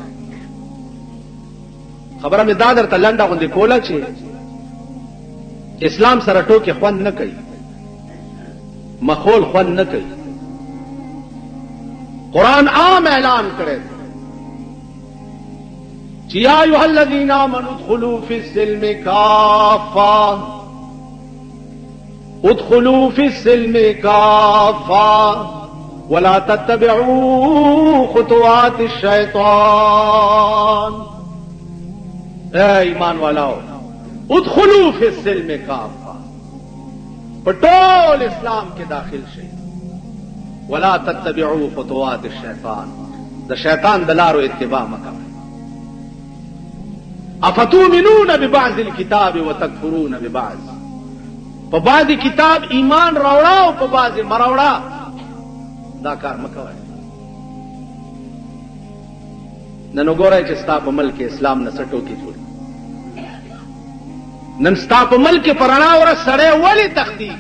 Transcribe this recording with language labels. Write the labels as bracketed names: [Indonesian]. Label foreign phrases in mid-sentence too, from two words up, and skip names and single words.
[Pashto] خبره مې دا درته لنډه غوندې کوله چې اسلام سره ټوکې خوند نه کوي، مخول خوند نه کوي. قرآن عام اعلان کړی چې [Arabic] یا ایها الذین آمنوا ادخلوا فی السلم کافة، ادخلوا فی السلم کافة ولا تتبعوا خطوات الشیطان. [Urdu] اے ایمان والاو، [Arabic] ادخلوا فی السلم کافة، [Pashto] پټول اسلام کې داخل شئ. [Arabic] ولا تتبعوا خطوات الشیطان، [Pashto] د شیطان د لارو اتباع مکوئ. [Arabic] افتؤمنون ببعض الكتاب وتکفرون ببعض، [Pashto] په بعض کتاب ایمان راوړه او په بعض مراوړه، دا کار مکوئ. نن وګورئ چې ستا په ملک اسلام نه څه ټوکې جوړي. نن ستا په ملک په رڼا ورځ سړی ولې تښتېږي؟